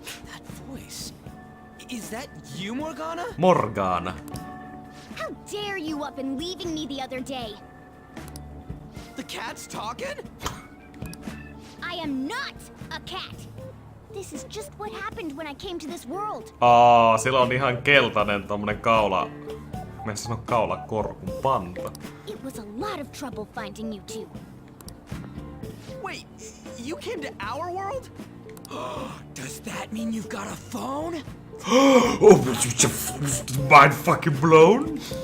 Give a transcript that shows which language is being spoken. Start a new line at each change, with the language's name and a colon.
English: That voice. Is that you, Morgana? Morgana. How dare you up and leaving me the other day? The cat's talking? I am not a cat! This is just what happened when I came to this world.
Finnish: Sillä on ihan keltainen tommonen kaula. Mä en sano kaulakorkun panta.
English: It was a lot of trouble finding you two. Wait, you came to our world? Does that mean you've got a phone? Mind fucking blown?